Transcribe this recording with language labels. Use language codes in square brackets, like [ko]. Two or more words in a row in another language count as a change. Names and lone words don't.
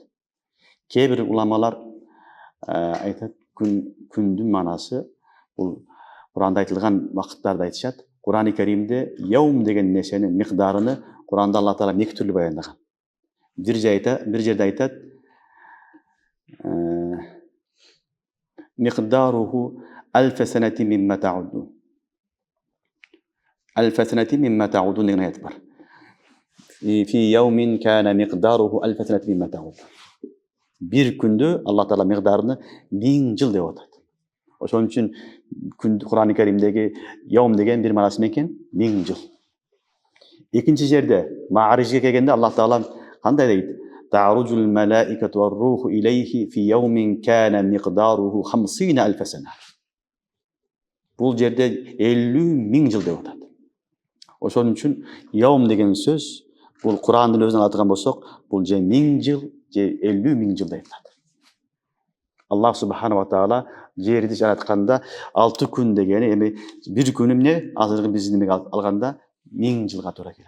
[ky] Кээ бир уламалар айтат, күндүн манасы бул Куранда айтылган вакыттарды айтышат. Курани Каримде яум деген нерсенин микдарыны Куранда Алла Таала эки түрлүү баяндаган. Бир жерде айтат, [ar] مقداره ألف سنة مما تعدون. ألف سنة مما تعدون [ky] деген аят бар. [ar] في يوم كان مقداره ألف سنة مما تعدون. [ky] Бир күндө Алла Таала микдарыны 1000 жыл деп атат. Ошон үчүн Курани Каримдеги яум деген бир маанасы экен 1000 жыл. Экинчи жерде Маарижге келгенде Алла Таала кандай дейт? [ar] تعرج الملائكة والروح إليه في يوم كان مقداره 50 ألف سنة. [ky] Бул жерде 50 000 жыл деп атат. Ошон үчүн яум деген сөз бул Курандын өзүнөн атыган болсок, бул же 1000 жыл, же 50 000 жыл деп атат. Аллах [ar] سبحانه وتعالى [ky] жерди жаратканда 6 күн дегени эми бир күнү эмне азыркы биздин немеге алганда 1000 жылга туура келет.